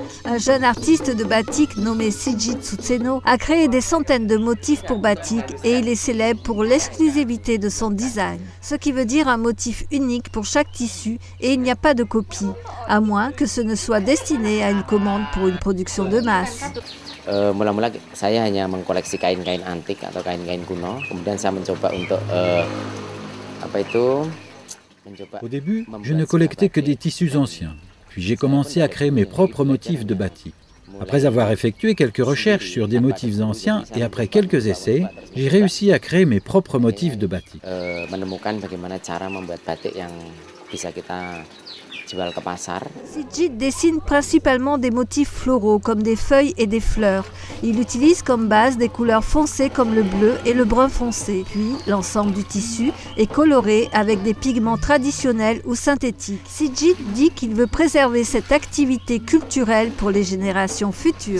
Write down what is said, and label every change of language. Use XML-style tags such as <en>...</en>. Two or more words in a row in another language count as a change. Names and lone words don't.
<fr>Un jeune artiste de batik nommé Sigit Tsutseno a créé des centaines de motifs pour batik et il est célèbre pour l'exclusivité de son design. Ce qui veut dire un motif unique pour chaque tissu et il n'y a pas de copie, à moins que ce ne soit destiné à une commande pour une production de masse.</fr> <id>Mula-mula saya hanya mengkoleksi kain-kain antik atau kain-kain kuno. Kemudian saya mencoba untuk</id> <fr>Au début, je ne collectais que des tissus anciens. Puis j'ai commencé à créer mes propres motifs de batik. Après avoir effectué quelques recherches sur des motifs anciens et après quelques essais, j'ai réussi à créer mes propres motifs de batik.</fr> <id>Menemukan bagaimana cara membuat batik yang bisa kita jual ke pasar.</id> <fr>Sigit dessine principalement des motifs floraux comme des feuilles et des fleurs. Il utilise comme base des couleurs foncées comme le bleu et le brun foncé. Puis l'ensemble du tissu est coloré avec des pigments traditionnels ou synthétiques. Sigit dit qu'il veut préserver cette activité culturelle pour les générations futures.</fr>